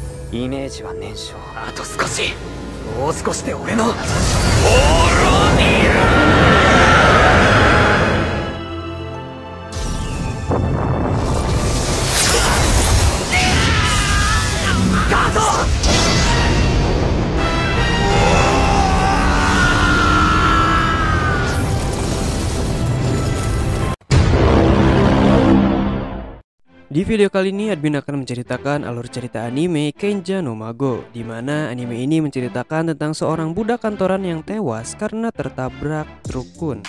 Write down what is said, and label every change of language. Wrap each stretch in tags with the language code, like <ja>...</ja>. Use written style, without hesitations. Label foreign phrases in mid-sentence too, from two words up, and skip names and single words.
<ja>イメージは燃焼。あと少し、もう少しで俺のオーロニアガード。</ja> <id>Di video kali ini admin akan menceritakan alur cerita anime Kenja no Mago, di mana anime ini menceritakan tentang seorang budak kantoran yang tewas karena tertabrak truk kun.</id>